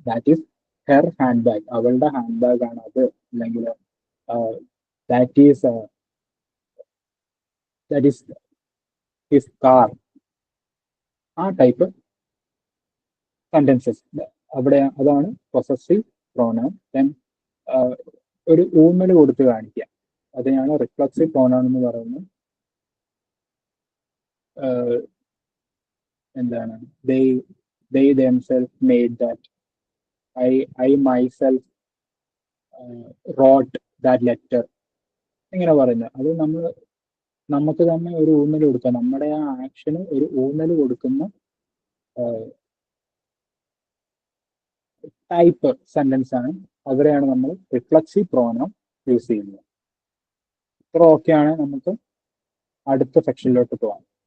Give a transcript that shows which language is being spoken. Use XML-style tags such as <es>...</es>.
<en>that is her hand bag,</en> <ml>അവളുടെ hand bag ആണ് അത്, അല്ലെങ്കിൽ</ml> <en>That is his car.</en> <ml>ആ ടൈപ്പ് സെന്റൻസസ് അവിടെ, അതാണ് പൊസസീവ് പ്രോനൗൺ. ദെൻ ഒരു ഊന്നൽ കൊടുത്ത് കാണിക്കുക, അതിനാണ് റിഫ്ലക്സീവ് പ്രോനൗൺ എന്ന് പറയുന്നത്. എന്താണ്,</ml> <en>they themselves made that, I myself wrote that letter,</en> <ml>ഇങ്ങനെ പറയുന്നത്. അത് നമുക്ക് തന്നെ ഒരു ഊന്നൽ കൊടുക്കുക, നമ്മുടെ ആ ആക്ഷന് ഒരു ഊന്നൽ കൊടുക്കുന്ന ടൈപ്പ് സെന്റൻസ് ആണ്. അവരെയാണ് നമ്മൾ റിഫ്ലക്സീവ് പ്രോനൗൺ യൂസ് ചെയ്യുന്നത്. ഇത്ര ഓക്കെയാണ്, നമുക്ക് അടുത്ത സെക്ഷനിലോട്ട് പോകാം.</ml>